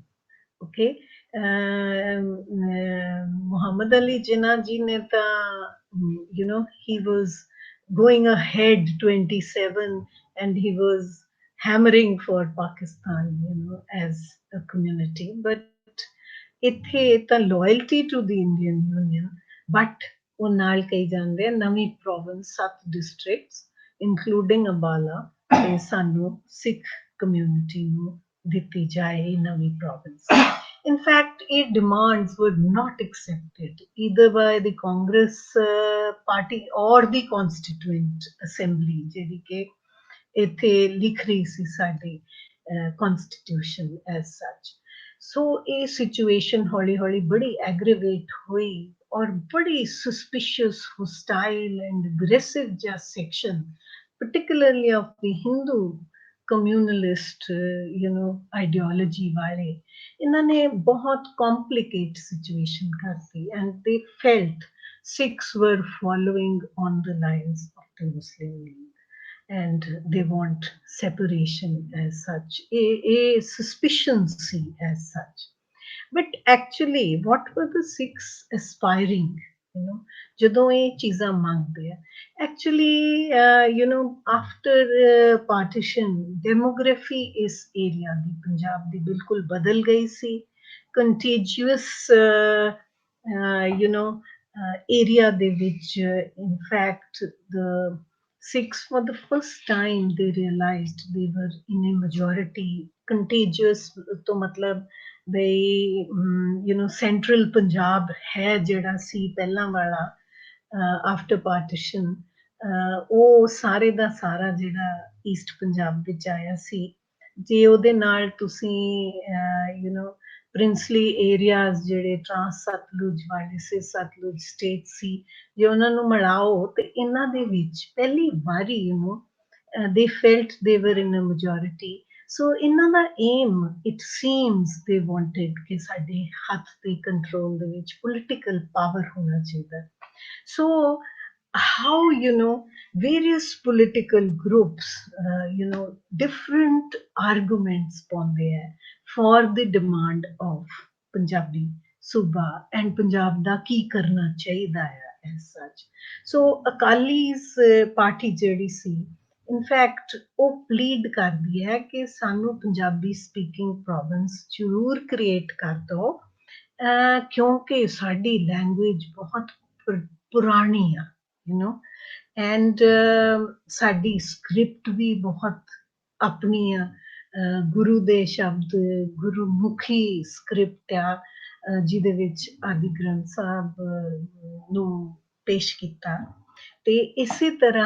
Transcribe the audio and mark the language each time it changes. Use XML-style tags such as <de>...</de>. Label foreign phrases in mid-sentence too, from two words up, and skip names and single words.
<en>Okay, Muhammad Ali Jinnah</en> <pa>ਜੀ ਨੇ ਤਾਂ,</pa> <en>he was going ahead 27 and he was hammering for Pakistan, as a community. But</en> <pa>ਇੱਥੇ ਤਾਂ</pa> <en>loyalty to the Indian Union, but</en> <pa>ਉਹ ਨਾਲ ਕਹੀ ਜਾਂਦੇ ਆ ਨਵੀਂ</pa> <en>province 7 districts including Ambala</en> <pa>ਤੇ ਸਾਨੂੰ</pa> <en>Sikh community</en> <pa>ਨੂੰ ਦਿੱਤੀ ਜਾਏ ਨਵੀਂ</pa> <en>province. In fact, eight demands were not accepted either by the Congress party or the Constituent Assembly,</en> <pa>ਜਿਹੜੀ ਕਿ ਇੱਥੇ ਲਿਖ ਰਹੀ ਸੀ ਸਾਡੀ</pa> <en>constitution as such. So a situation</en> <pa>ਹੌਲੀ ਹੌਲੀ ਬੜੀ</pa> <en>aggravate</en> <pa>ਹੋਈ ਔਰ ਬੜੀ</pa> <en>suspicious, hostile and aggressive just section, particularly of the Hindu communalist, ideology</en> <pa>ਵਾਲੇ, ਇਹਨਾਂ ਨੇ ਬਹੁਤ</pa> <en>complicate situation ਕਰਤੀ and they felt Sikhs were following on the lines of the Muslim League and they want separation as such, a suspicion see as such. But actually, what were the Sikhs aspiring? you know</en> <pa>ਜਦੋਂ ਇਹ ਚੀਜ਼ਾਂ ਮੰਗਦੇ ਆ</pa> <en>actually after partition demography</en> <pa>ਇਸ ਏਰੀਆ ਦੀ ਪੰਜਾਬ ਦੀ ਬਿਲਕੁਲ ਬਦਲ ਗਈ ਸੀ ਕੰਟੀਜੀਅਸ area ਦੇ ਵਿੱਚ</pa> <en>in fact the Sikhs for the first time they realized they were in a majority contagious</en> <pa>ਤੋਂ ਮਤਲਬ</pa> <en>they central</en> <pa>Punjab ਹੈ ਜਿਹੜਾ ਸੀ ਪਹਿਲਾਂ ਵਾਲਾ</pa> <en>after partition</en> <pa>ਉਹ ਸਾਰੇ ਦਾ ਸਾਰਾ ਜਿਹੜਾ ਈਸਟ ਪੰਜਾਬ ਵਿੱਚ ਆਇਆ ਸੀ ਜੇ ਉਹਦੇ ਨਾਲ ਤੁਸੀਂ</pa> <en>princely areas</en> <pa>ਜਿਹੜੇ ਟਰਾਂਸ ਸਤਲੁਜ ਵਾਲੇ ਸੇ ਸਤਲੁਜ ਸਟੇਟ ਸੀ ਜੇ ਉਹਨਾਂ ਨੂੰ ਮਿਲਾਓ ਤੇ ਇਹਨਾਂ ਦੇ ਵਿੱਚ ਪਹਿਲੀ ਵਾਰੀ</pa> <en>they felt they were in a majority so</en> <pa>ਇਹਨਾਂ ਦਾ</pa> <en>aim it seems they wanted</en> <pa>ਕਿ ਸਾਡੇ ਹੱਥ ਤੇ ਕੰਟਰੋਲ ਦੇ ਵਿੱਚ</pa> <en>political power</en> <pa>ਹੋਣਾ ਚਾਹੀਦਾ</pa> <en>so how various political groups different arguments</en> <pa>ਪਾਉਂਦੇ ਹੈ</pa> <en>for the demand of Punjabi Suba and</en> <pa>Punjab ਦਾ ਕੀ ਕਰਨਾ ਚਾਹੀਦਾ ਹੈ</pa> <en>as such so</en> <pa>ਅਕਾਲੀ's ਪਾਰਟੀ ਜਿਹੜੀ ਸੀ</pa> <en>in fact</en> <pa>ਉਹ ਪਲੀਡ ਕਰਦੀ ਹੈ ਕਿ ਸਾਨੂੰ</pa> <en>Punjabi speaking province</en> <pa>ਜ਼ਰੂਰ ਕ੍ਰੀਏਟ ਕਰ ਦਿਓ ਕਿਉਂਕਿ ਸਾਡੀ ਲੈਂਗੁਏਜ ਬਹੁਤ ਪੁਰਾਣੀ ਆ ਐਂਡ ਸਾਡੀ ਸਕ੍ਰਿਪਟ ਵੀ ਬਹੁਤ ਆਪਣੀ ਆ ਗੁਰੂ ਦੇ ਸ਼ਬਦ ਗੁਰਮੁਖੀ ਸਕ੍ਰਿਪਟ ਆ ਜਿਹਦੇ ਵਿੱਚ ਆਦਿ ਗ੍ਰੰਥ ਸਾਹਿਬ ਨੂੰ ਪੇਸ਼ ਕੀਤਾ ਤੇ ਇਸੇ ਤਰ੍ਹਾਂ</pa>